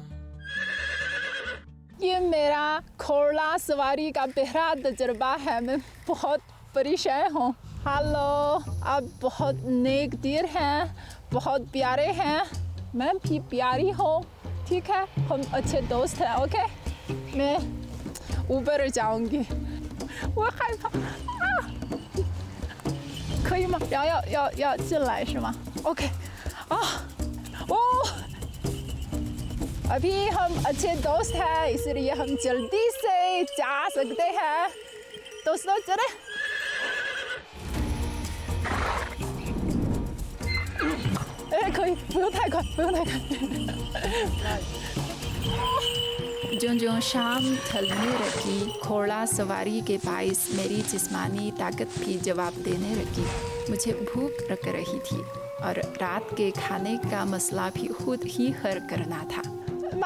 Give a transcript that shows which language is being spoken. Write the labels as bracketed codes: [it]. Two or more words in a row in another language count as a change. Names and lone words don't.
[ur] یہ میرا گھوڑا سواری کا پہلا تجربہ ہے. میں بہت پریشان ہوں. ہیلو، آپ بہت نیک دل ہیں، بہت پیارے ہیں، میں بھی پیاری ہوں. ٹھیک ہے، ہم اچھے دوست ہیں. اوکے، میں اوپر جاؤں گی. [zh] वो 害怕啊，可以吗？要进来是吗 ？OK， 啊， [ur] 哦， ابھی ہم اچھے دوست ہیں، اس لیے ہم جلدی سے جا سکتے ہیں. دوستوں چلے. [zh] 可以，不用太快，不用太快。 [ur] جوں جوں شام ڈھلنے لگی، گھوڑا سواری کے باعث میری جسمانی طاقت بھی جواب دینے لگی. مجھے بھوک لگ رہی تھی اور رات کے کھانے کا مسئلہ بھی خود ہی حل کرنا تھا.